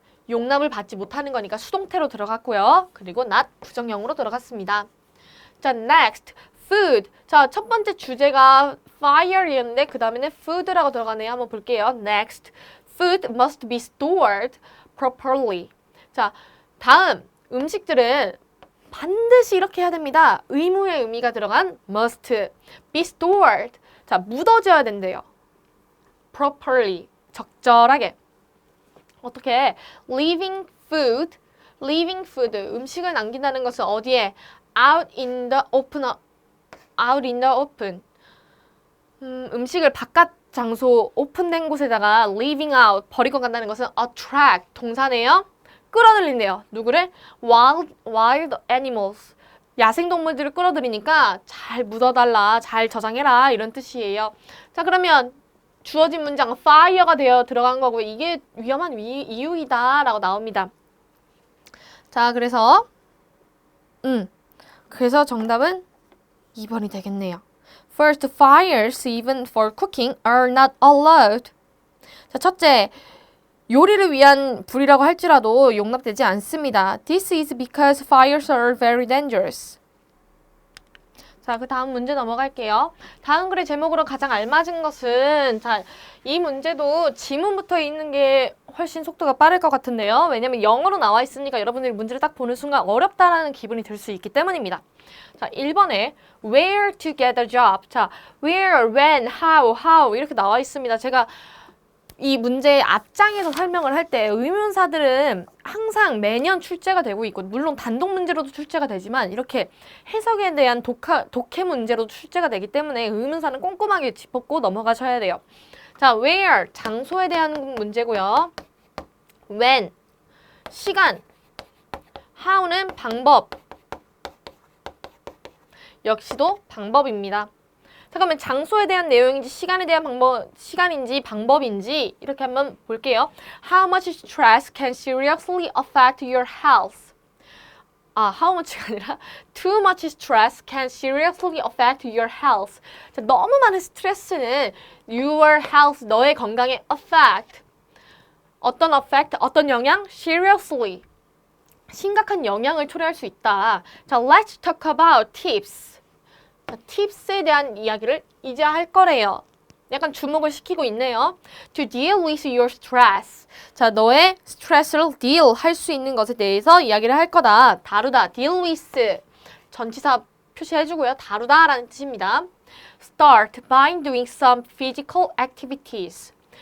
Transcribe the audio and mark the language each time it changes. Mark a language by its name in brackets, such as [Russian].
[Korean] 용납을 받지 못하는 거니까 수동태로 들어갔고요. 그리고 not 부정형으로 들어갔습니다. [English] 자, next, food. [Korean] 자, 첫 번째 주제가 fire이었는데 그 다음에는 food라고 들어가네요. 한번 볼게요. [English] next, food must be stored properly. [Korean] 자, 다음 음식들은 반드시 이렇게 해야 됩니다. 의무의 의미가 들어간 must be stored. 자, 묻어져야 된대요. properly. 적절하게. 어떻게? [English] leaving food, [Korean] 음식을 남긴다는 것은 어디에? [English] out in the open. [Korean] 음식을 바깥 장소, 오픈된 곳에다가 leaving out, 버리고 간다는 것은 attract, 동사네요. 끌어들인대요. 누구를? [English] wild animals, [Korean] 야생동물들을 끌어들이니까 잘 묻어달라, 잘 저장해라 이런 뜻이에요. 자, 그러면 주어진 문장 fire가 되어 들어간 거고 이게 위험한 이유이다 라고 나옵니다. 자, 그래서 정답은 2번이 되겠네요. [English] First, fires even for cooking are not allowed. [Korean] 자, 첫째, 요리를 위한 불이라고 할지라도 용납되지 않습니다. [English] This is because fires are very dangerous. [Korean] 자, 그 다음 문제 넘어갈게요. 다음 글의 제목으로 가장 알맞은 것은, 자, 이 문제도 지문부터 있는 게 훨씬 속도가 빠를 것 같은데요. 왜냐면 영어로 나와 있으니까 여러분들이 문제를 딱 보는 순간 어렵다라는 기분이 들 수 있기 때문입니다. [English] 자, 1번에 where to get a job. [Korean] 자, where, when, how 이렇게 나와 있습니다. 제가 이 문제의 앞장에서 설명을 할 때 의문사들은 항상 매년 출제가 되고 있고 물론 단독 문제로도 출제가 되지만 이렇게 해석에 대한 독해 문제로도 출제가 되기 때문에 의문사는 꼼꼼하게 짚었고 넘어가셔야 돼요. 자, where 장소에 대한 문제고요. when 시간, how는 방법 역시도 방법입니다. 잠깐만 장소에 대한 내용인지 시간에 대한 시간인지 방법인지 이렇게 한번 볼게요. [English] How much stress can seriously affect your health? how much가 [Korean] 아니라 [English] too much stress can seriously affect your health. [Korean] 자, 너무 많은 스트레스는 your health, 너의 건강에 affect. 어떤 affect? 어떤 영향? seriously. 심각한 영향을 초래할 수 있다. [English] 자, let's talk about tips. [Korean] 팁스에 대한 이야기를 이제 할 거래요. 약간 주목을 시키고 있네요. [English] To deal with your stress. [Korean] 자, 너의 스트레스를 deal 할 수 있는 것에 대해서 이야기를 할 거다. 다루다. deal with. 전치사 표시해주고요. 다루다라는 뜻입니다. [English] Start by doing some physical activities.